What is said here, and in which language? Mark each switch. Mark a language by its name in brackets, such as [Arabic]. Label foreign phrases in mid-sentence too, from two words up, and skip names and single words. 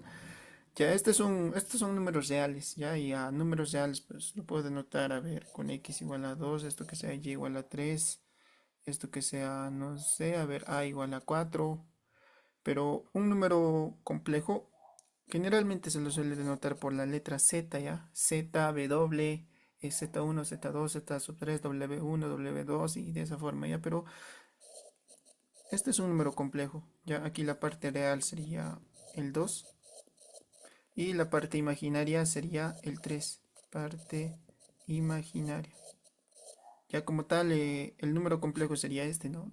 [Spanish] Ya, estos son números reales, ya, y a números reales, pues lo puedo denotar, a ver, con x igual a 2 esto que sea y igual a 3 esto que sea, no sé, a ver, a igual a 4 pero un número complejo generalmente se lo suele denotar por la letra Z, ¿ya? Z, W, Z1, Z2, Z sub 3, W1, W2 y de esa forma, ¿ya? Pero este es un número complejo, ¿ya? Aquí la parte real sería el 2 y la parte imaginaria sería el 3. Parte imaginaria. Ya como tal, el número complejo sería este, ¿no?